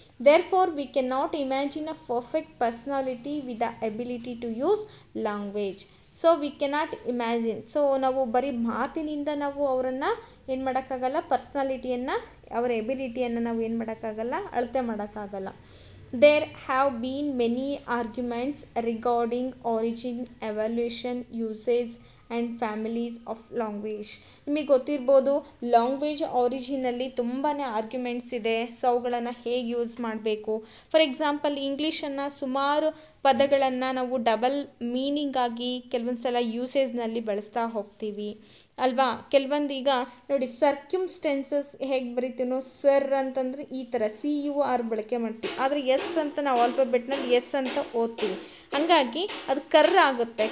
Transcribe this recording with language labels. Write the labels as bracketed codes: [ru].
[en] Therefore we can not imagine a perfect personality with the ability to use language. [kn] So [en] We cannot imagine. [kn] So ನಾವು ಬರೀ ಮಾತಿನಿಂದ ನಾವು ಅವರನ್ನು ಏನು ಮಾಡೋಕ್ಕಾಗಲ್ಲ, ಪರ್ಸ್ನಾಲಿಟಿಯನ್ನು, ಅವರ ಎಬಿಲಿಟಿಯನ್ನು ನಾವು ಏನು ಮಾಡೋಕ್ಕಾಗಲ್ಲ, ಅಳತೆ ಮಾಡೋಕ್ಕಾಗಲ್ಲ. [en] There have been many arguments regarding origin, evolution, usage and families of language. [kn] ನಿಮಗೆ ಗೊತ್ತಿರ್ಬೋದು, ಲ್ಯಾಂಗ್ವೇಜ್ ಆರಿಜಿನಲ್ಲಿ ತುಂಬಾ ಆರ್ಗ್ಯುಮೆಂಟ್ಸ್ ಇದೆ. ಸೊ ಅವುಗಳನ್ನು ಹೇಗೆ ಯೂಸ್ ಮಾಡಬೇಕು. ಫಾರ್ ಎಕ್ಸಾಂಪಲ್, ಇಂಗ್ಲೀಷನ್ನು ಸುಮಾರು ಪದಗಳನ್ನು ನಾವು ಡಬಲ್ ಮೀನಿಂಗ್ ಆಗಿ ಕೆಲವೊಂದು ಸಲ ಯೂಸೇಜ್ನಲ್ಲಿ ಬಳಸ್ತಾ ಹೋಗ್ತೀವಿ ಅಲ್ವಾ. ಕೆಲವೊಂದು ಈಗ ನೋಡಿ, ಸರ್ಕ್ಯುಮ್ಸ್ಟೆನ್ಸಸ್ ಹೇಗೆ ಬರಿತೀನೋ, ಸರ್ ಅಂತಂದರೆ ಈ ಥರ CUR ಬಳಕೆ ಮಾಡ್ತೀವಿ, ಆದರೆ ಎಸ್ ಅಂತ ನಾವು ಆಲ್ಫಾಬೆಟ್ನಲ್ಲಿ ಎಸ್ ಅಂತ ಓದ್ತೀವಿ, ಹಾಗಾಗಿ ಅದು ಕರ್ರ ಆಗುತ್ತೆ.